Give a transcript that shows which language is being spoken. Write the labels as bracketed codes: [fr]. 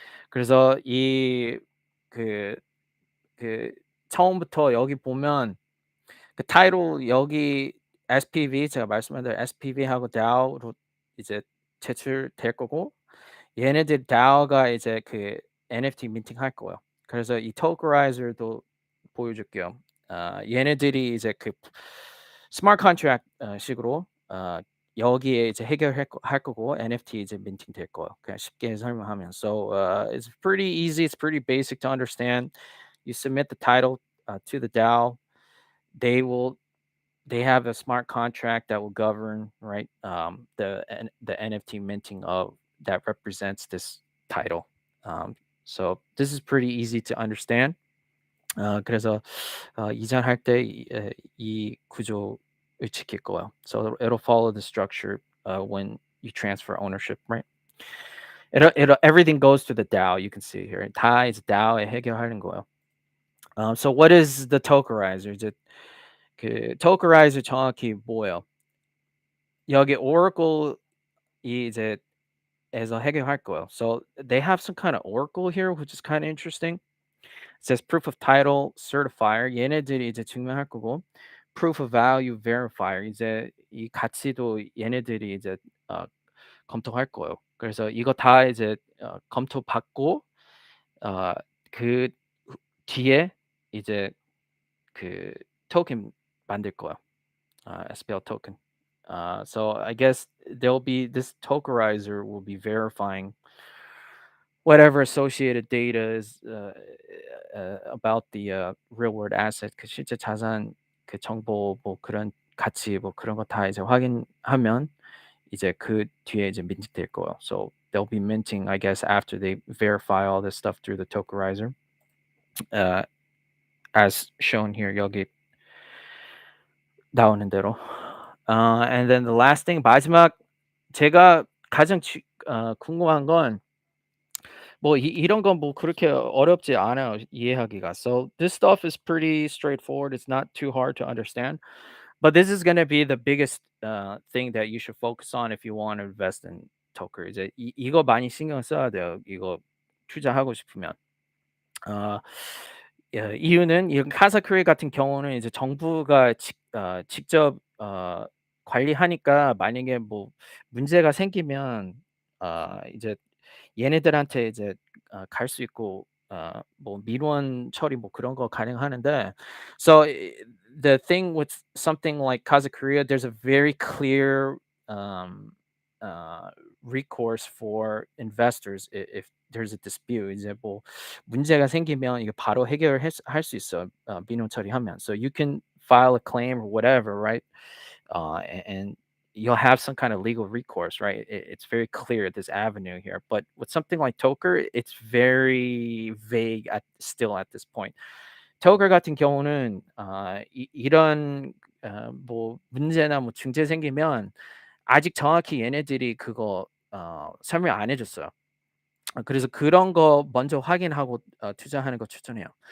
[ko] 그래서 그, 그 처음부터 여기 보면 그 타이틀 여기 SPV 제가 말씀한 대로 SPV하고 DAO로 이제 제출될 거고 얘네들 DAO가 이제 그 NFT 민팅할 거예요. 그래서 이 토커라이저도 보여줄게요. 얘네들이 이제 그 스마트 컨트랙트 식으로 여기에 이제 할 거고 NFT 이제 민팅될 거예요. 그냥 쉽게 설명하면. [en] So it's pretty easy. It's pretty basic to understand. You submit the title to the DAO. They will they have a smart contract that will govern right the NFT minting of that represents this title. So this is pretty easy to understand. [ko] 그래서 이전할 때 이 구조를 지킬 거예요. [en] So it'll follow the structure when you transfer ownership, right? It'll everything goes to the DAO. You can see here. [ko] 다 이제 DAO에 해결하는 거예요. [en] So what is the tokenizer? [ko] 이제 그 tokenizer 정확히 뭐예요? 여기 Oracle이 이제 에서 해결할 거예요. [en] So they have some kind of Oracle here, which is kind of interesting. It says proof of title certifier. [ko] 얘네들이 이제 증명할 거고 [en] proof of value verifier. [ko] 이제 이 가치도 얘네들이 이제 어, 검토할 거예요. 그래서 이거 다 이제 검토받고 어, 그 뒤에 이제 그 토ken 만들 거예요. SPL token. [en] So I guess there'll be this tokenizer will be verifying whatever associated data is about the real world asset [ko] 그 실제 자산 그 정보 뭐 그런 가치 뭐 그런 거 다 이제 확인하면 이제 그 뒤에 이제 민트될 거예요. [en] So they'll be minting, I guess, after they verify all this stuff through the tokenizer, uh, as shown here [ko] 여기 나오는 대로. [en] And then the last thing [ko] 마지막 제가 가장 궁금한 건 뭐 이런 건 뭐 그렇게 어렵지 않아요 이해하기가. [en] So this stuff is pretty straightforward. It's not too hard to understand. But this is going to be the biggest thing that you should focus on if you want to invest in Toker. [ko] 이제 이거 많이 신경 써야 돼요. 이거 투자하고 싶으면. 어, 이유는 이 카사크리 같은 경우는 이제 정부가 직접 관리하니까 만약에 뭐 문제가 생기면 이제 얘네들한테 이제 갈 수 있고 뭐 민원 처리 뭐 그런 거 가능하는데 [en] so the thing with something like Kazakh Korea, there's a very clear um, uh, recourse for investors if there's a dispute. [ko] 이제 뭐 문제가 생기면 이거 바로 할 수 있어. 민원 처리하면. [en] So you can file a claim or whatever, right? And you'll have some kind of legal recourse, right? It's very clear this avenue here. But with something like Toker, it's very vague still at this point. [ko] Toker 같은 경우는 이런 뭐 문제나 뭐 증제 생기면 아직 정확히 얘네들이 그거 설명 안 해줬어요. 그래서 그런 거 먼저 확인하고 투자하는 거 추천해요.